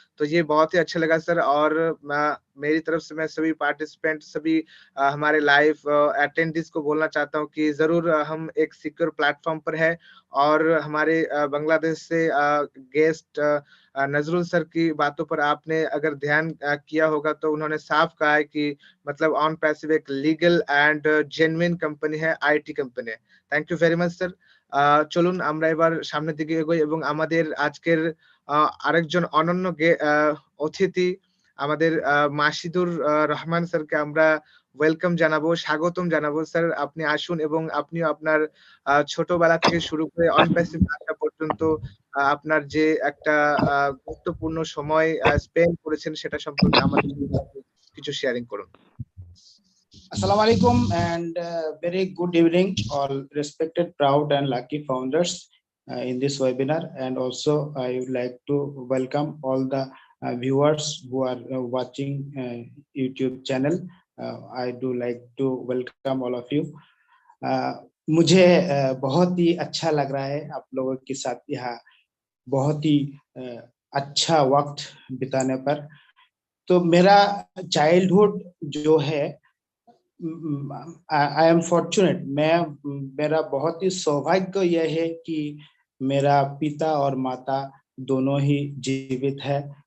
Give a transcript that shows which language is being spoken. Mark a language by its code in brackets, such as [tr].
[hi] तो ये बहुत ही अच्छा लगा सर, और मेरी तरफ से मैं सभी पार्टिसिपेंट, सभी हमारे लाइव अटेंडीज को बोलना चाहता हूँ कि ज़रूर हम एक सिक्योर प्लेटफ़ॉर्म पर है, और हमारे बांग्लादेश से गेस्ट नज़रुल सर की बातों पर आपने अगर ध्यान किया होगा तो उन्होंने साफ कहा है कि मतलब ऑन पैसिव एक लीगल एंड জেনুইন কোম্পানি है, IT company. [en] Thank you very much sir. [bn] চলুন আমরা এবার সামনের দিকে এগোই এবং আমাদের আজকের আরেকজন অনন্য অতিথি আমাদের মাসিদুর রহমান স্যারকে আমরা ওয়েলকাম জানাবো, স্বাগতম জানাবো। স্যার আপনি আসুন এবং আপনিও আপনার ছোটবেলা থেকে শুরু করে অন প্যাসিভ আসা পর্যন্ত আপনার যে একটা গুরুত্বপূর্ণ সময় স্পেন্ড করেছেন সেটা সম্পর্কে আমাদের সাথে কিছু শেয়ারিং করুন। [en] Assalamu alaikum and very good evening, all respected, proud, and lucky founders in this webinar. And also, I would like to welcome all the viewers who are watching YouTube channel. I do like to welcome all of you. [hi] मुझे बहुत ही अच्छा लग रहा है आप लोगों के साथ यहाँ बहुत ही अच्छा वक्त बिताने पर। तो मेरा चाइल्डहुड जो है, [en] I am fortunate, [hi] मेरा बहुत ही सौभाग्य यह है कि मेरा पिता और माता दोनों ही जीवित है।